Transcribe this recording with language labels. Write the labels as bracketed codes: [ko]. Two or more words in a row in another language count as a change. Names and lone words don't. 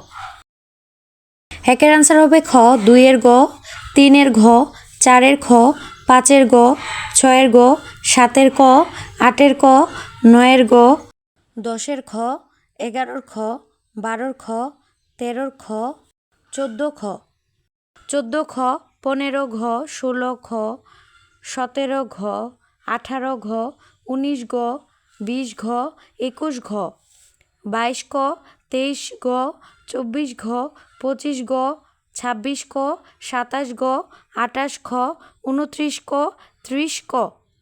[bn] একের আনসার হবে খ, 2-এর গ, 3-এর ঘ, 4-এর খ, 5-এর গ, 6-এর গ, 7-এর ক, 8-এর ক, 9-এর গ, 10-এর খ, 11-র খ, 12-র খ, 13-র খ, 14 খ, 14 খ, 15 ঘ, 16 খ, 17 ঘ, 18 ঘ, 19 গ, 20 ঘ, 21 ঘ, 22 ক, 23 গ, 24 ঘ, 25 গ, 26 ক, 27 গ, 28 খ, 29 ক, 30 ক।